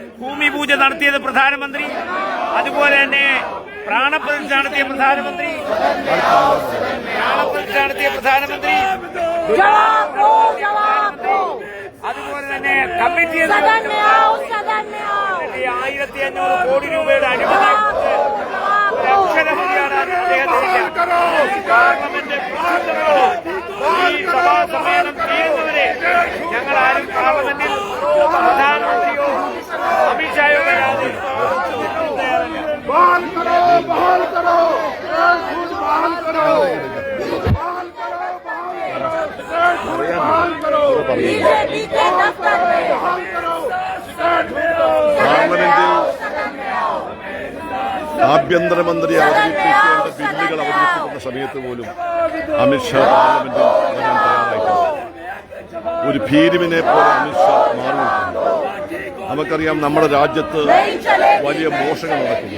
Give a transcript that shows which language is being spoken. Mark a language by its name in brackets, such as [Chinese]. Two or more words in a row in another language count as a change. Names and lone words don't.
[Malayalam] ഭൂമി പൂജ നടത്തിയത് പ്രധാനമന്ത്രി, അതുപോലെ തന്നെ പ്രാണപ്രതിഷ്ഠ നടത്തിയ പ്രധാനമന്ത്രി അതുപോലെ തന്നെ കമ്മിറ്റി 1500 കോടി രൂപയുടെ അനുമതി അക്ഷരമറിയാണ് അദ്ദേഹത്തിനില്ല. പാർലമെന്റ് ഈ സഭാ സമ്മേളനം തീരുന്നവരെ ഞങ്ങളാരും പാർലമെന്റിൽ പ്രധാനമന്ത്രിയോ അമിത്ഷായോ വരാതെ [Hindi] बहाल करो, बहाल करो, बहाल करो, बहाल करो, बीजेपी के दफ्तर में बहाल करो, [Malayalam] പാർലമെന്റിൽ ആഭ്യന്തരമന്ത്രി അവതരിപ്പിക്കേണ്ട ബില്ലുകൾ അവതരിപ്പിക്കുന്ന സമയത്ത് പോലും അമിത്ഷാ പാർലമെന്റിൽ വരാൻ തയ്യാറായിട്ടുണ്ട്. ഒരു ഭീരുവിനെ പോലെ അമിത്ഷാ മാറി നിൽക്കുന്നു. നമുക്കറിയാം, നമ്മുടെ രാജ്യത്ത് വലിയ മോഷണം നടക്കുന്നു.